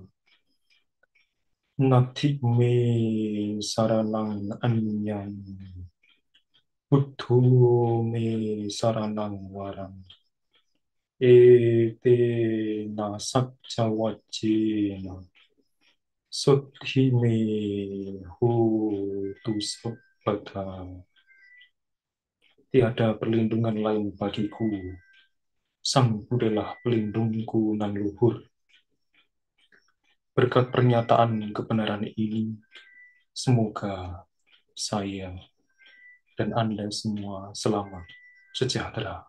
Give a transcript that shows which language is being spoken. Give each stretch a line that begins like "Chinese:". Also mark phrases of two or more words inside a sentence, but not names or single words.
Pali: Nati me saranang anyang buddho me saranang warang ete na satcha wajjena suddhi me hotu sabbata.
Indonesian: Tiada perlindungan lain bagiku, Sang Buddhalah pelindungku nan luhur. Berkat pernyataan kebenaran ini, semoga saya dan Anda semua selamat, sejahtera.